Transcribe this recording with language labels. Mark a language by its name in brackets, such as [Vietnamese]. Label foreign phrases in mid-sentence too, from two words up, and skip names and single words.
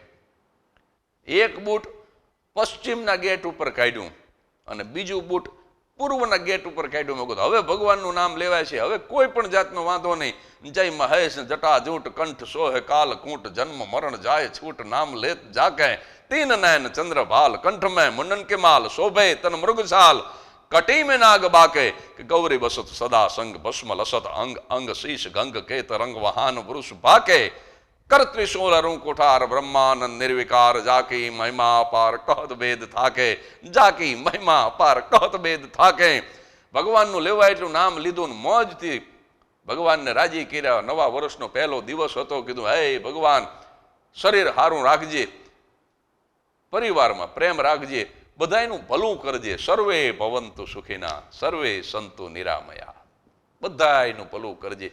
[Gujarati] એક બૂટ પશ્ચિમના ગેટ ઉપર કાઢ્યું અને બીજું બૂટ પૂર્વના ગેટ ઉપર કાઢ્યું. મેં કીધું હવે ભગવાનનું નામ લેવાય છે, હવે કોઈ પણ જાતનો વાંધો નહીં. [Hindi] जय महेश जटा जूट कंठ सोहे काल कूट, जन्म मरण जाय छूट, नाम लेत जाके तीन नयन चंद्र भाल, कंठ में मुंडन के माल, शोभे तन मृगशाल, कटी में नाग बाके, गौरी बसत सदा संग, भस्म लसत अंग अंग, शीश गंग के तरंग वहान पुरुष भाके, कर त्रिशूल अरुण कुठार, ब्रह्मानंद निर्विकार, जाकी महिमा पार कहत वेद थाके, जाकी महिमा पार कहत वेद थाके. [Gujarati] ભગવાનનું લેવા એટલું નામ લીધું ને મોજથી ભગવાનને રાજી કર્યા. નવા વર્ષનો પહેલો દિવસ હતો. કીધું હે ભગવાન શરીર હારું રાખજે, પરિવારમાં પ્રેમ રાખજે, બધાયનું ભલું કરજે. [Sanskrit] सर्वे भवन्तु सुखिनः, सर्वे सन्तु निरामयाः, [Gujarati] બધાયનું ભલું કરજે.